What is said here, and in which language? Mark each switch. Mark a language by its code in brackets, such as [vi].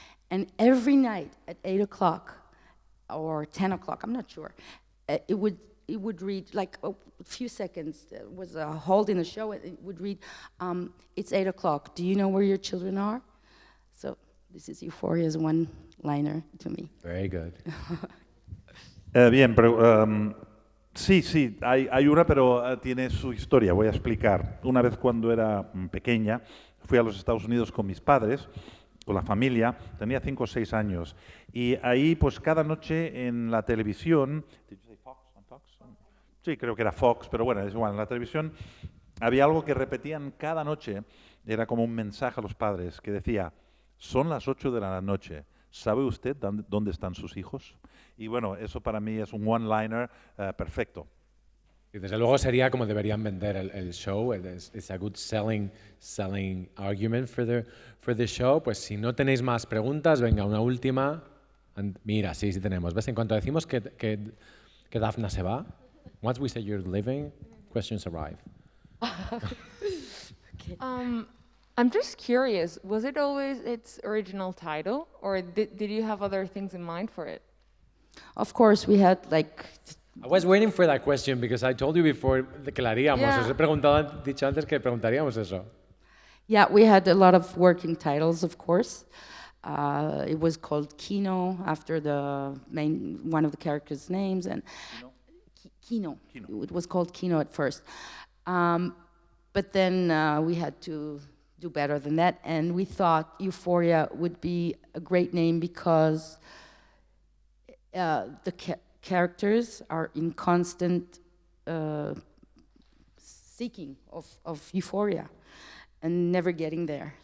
[en] And every night at 8 o'clock or 10 o'clock, I'm not sure, it would read, like a few seconds, there was a hold in the show, it would read, it's 8 o'clock, do you know where your children are? So this is Euphoria's one-liner to me. Very good. [es] Bien, pero sí, hay una, pero tiene su historia, voy a explicar. Una vez cuando era pequeña, fui a los Estados Unidos con mis padres, con la familia, tenía 5 o 6 años, y ahí pues cada noche en la televisión, Fox? Sí, creo que era Fox, pero bueno, es igual, en la televisión había algo que repetían cada noche, era como un mensaje a los padres, que decía, son las 8 de la noche, ¿sabe usted dónde están sus hijos? Y bueno, eso para mí es un one-liner perfecto. Y desde luego sería como deberían vender el show. [en] It's a good selling argument for the show. [es] Pues si no tenéis más preguntas, venga, una última. Mira, sí tenemos. ¿Ves? En cuanto decimos que Daphna se va, [en] once we say you're leaving, questions arrive. Okay. I'm just curious, was it always its original title, or did you have other things in mind for it? Of course, we had like... I was waiting for that question because I told you before [es] que la haríamos. [en] Yeah. [es] Os he dicho antes que preguntaríamos eso. [en] Yeah, we had a lot of working titles, of course. It was called Kino, after one of the characters' names, and Kino. It was called Kino at first. But then we had to do better than that, and we thought Euphoria would be a great name because the characters are in constant seeking of euphoria and never getting there.